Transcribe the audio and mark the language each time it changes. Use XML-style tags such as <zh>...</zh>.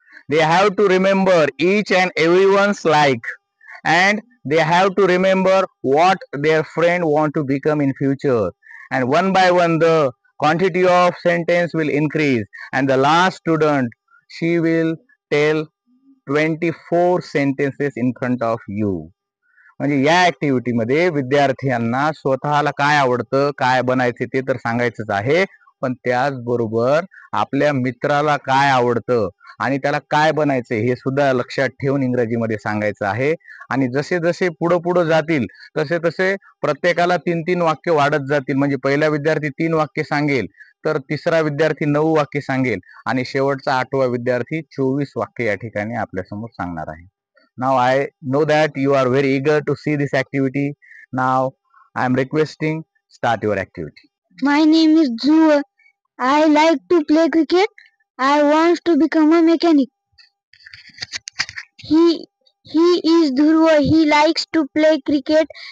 <en>They have to remember each and everyone's like, and they have to remember what their friend want to become in future, and one by one the quantity of sentence will increase, and the last student, she will tell 24 sentences in front of you.</en> <mr>म्हणजे या activity मध्ये विद्यार्थ्यांना स्वतःला काय आवडतं, काय बनायचे ते तर सांगायचंच आहे, पण त्याचबरोबर आपल्या मित्राला काय आवडतं आणि त्याला काय बनायचं हे सुद्धा लक्षात ठेवून इंग्रजीमध्ये सांगायचं आहे. आणि जसे जसे पुढे पुढे जातील तसे तसे प्रत्येकाला 3-3 वाक्य वाढत जातील. म्हणजे पहिला विद्यार्थी 3 वाक्य सांगेल, तर तिसरा विद्यार्थी 9 वाक्य सांगेल आणि शेवटचा 8वा विद्यार्थी 24 वाक्य या ठिकाणी आपल्यासमोर सांगणार आहे.</mr> <en>Now I know that you are very eager to see this activity. Now I am requesting, start your activity. My name is Dhruv. I like to play cricket. I want to become a mechanic. He is Dhruv. He likes to play cricket.</en>